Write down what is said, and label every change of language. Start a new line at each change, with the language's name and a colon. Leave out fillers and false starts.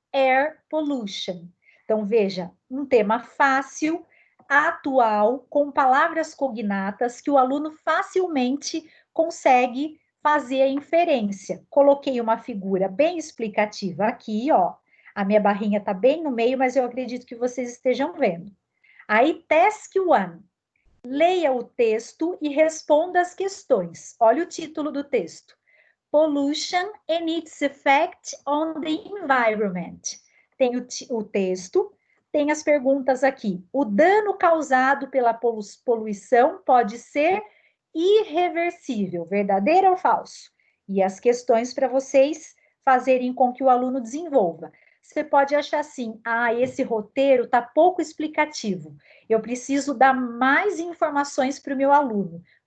Portuguese: Air Pollution. Então, veja, um tema fácil, atual, com palavras cognatas que o aluno facilmente consegue fazer a inferência. Coloquei uma figura bem explicativa aqui, ó. A minha barrinha está bem no meio, mas eu acredito que vocês estejam vendo. Aí, Task 1. Leia o texto e responda as questões. Olha o título do texto.
English: Pollution and its effect on the environment.
Portuguese: Tem o texto, tem as perguntas aqui. O dano causado pela poluição pode ser irreversível, verdadeiro ou falso? E as questões para vocês fazerem com que o aluno desenvolva. Você pode achar assim, esse roteiro está pouco explicativo, eu preciso dar mais informações para o meu aluno.